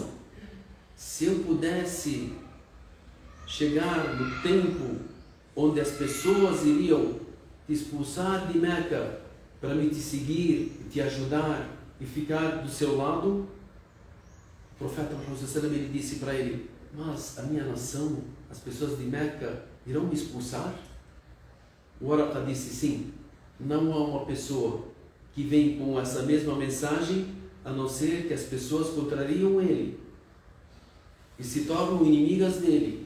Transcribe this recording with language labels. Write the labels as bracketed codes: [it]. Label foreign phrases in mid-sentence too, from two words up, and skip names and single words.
[pt] Se eu pudesse chegar no tempo onde as pessoas iriam te expulsar de Meca para me te seguir, te ajudar e ficar do seu lado, o profeta Muhammad [ar] صلى الله عليه وسلم, [pt] ele disse para ele: mas a minha nação, as pessoas de Meca, irão me expulsar? O Waraqa disse: sim, não há uma pessoa que vem com essa mesma mensagem a não ser que as pessoas contrariam ele e se tornam inimigas dele.